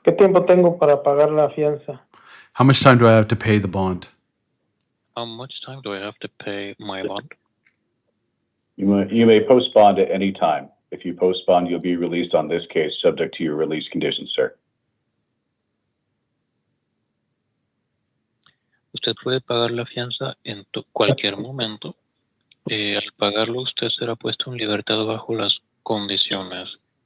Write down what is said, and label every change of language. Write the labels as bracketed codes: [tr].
[es] ¿Qué tiempo tengo para pagar la fianza? [en] How much time do I have to pay the bond? How much time do I have to pay my bond? You may postpone at any time. If you postpone, you'll be released on this case subject to your release conditions, sir. [es] Usted puede pagar la fianza en cualquier momento. Al pagarlo, usted será puesto en libertad bajo las condiciones